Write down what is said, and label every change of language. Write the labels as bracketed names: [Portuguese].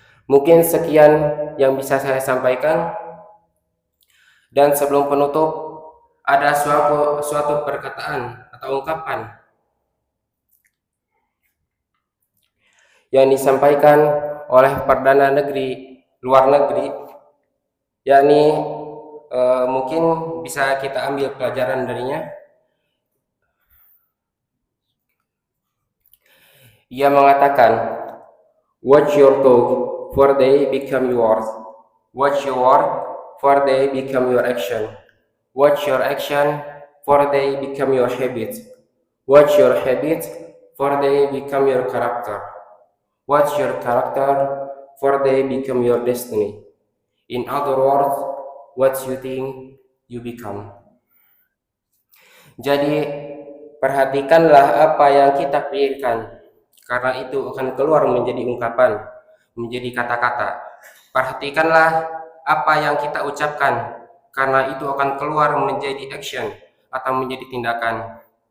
[Indonesian] Mungkin sekian yang bisa saya sampaikan, dan sebelum penutup ada suatu perkataan atau ungkapan yang disampaikan oleh Perdana Negeri luar negeri, yakni mungkin bisa kita ambil pelajaran darinya. Ia mengatakan, [English] watch your talk for they become yours, watch your word for they become your action, watch your action for they become your habit, watch your habit for they become your character, watch your character for they become your destiny. In other words, what you think you become. [Indonesian] Jadi perhatikanlah apa yang kita pikirkan, karena itu akan keluar menjadi ungkapan, menjadi kata-kata. Perhatikanlah apa yang kita ucapkan, karena itu akan keluar menjadi action atau menjadi tindakan.